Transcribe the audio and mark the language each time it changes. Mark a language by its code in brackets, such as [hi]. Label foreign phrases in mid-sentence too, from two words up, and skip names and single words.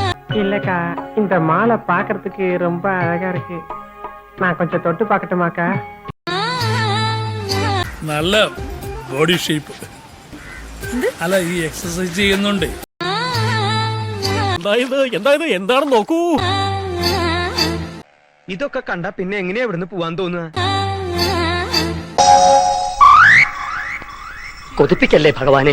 [ta] இல்லக்கா இந்த மாலை பாக்குறதுக்கு ரொம்ப அழகா இருக்கு. நான் கொஞ்சம் தொட்டு பார்க்கட்டுமாக்கா? [ml] നല്ല [en] body shape. [ml] അല്ല ഈ എക്സസൈസ് ചെയ്യുന്നുണ്ട്. എന്താണ് നോക്കൂ. ഇതൊക്കെ കണ്ട പിന്നെ എങ്ങനെയാ ഇവിടുന്ന് പോവാൻ തോന്നുക? കൊതിപ്പിക്കല്ലേ ഭഗവാനെ.